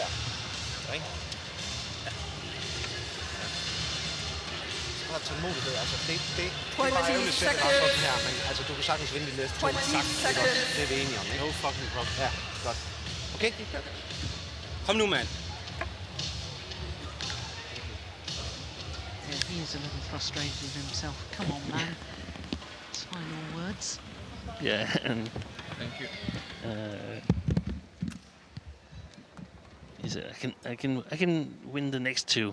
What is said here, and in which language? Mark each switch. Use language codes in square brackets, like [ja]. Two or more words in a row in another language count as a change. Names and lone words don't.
[da] Ikke? Ja. Så bare tålmodighed. Altså, det er bare ærgerligt at sætte ret sådan her, men altså, du kan sagtens vinde de næste 2. Det er vi enige om, ikke? [en] No fucking problem. [da] Ja, godt. Okay? Kom nu, mand. [en] Yeah, he is a little frustrated with himself. Come on, man. Final words. Yeah, and Thank you. he said, I can win the next 2.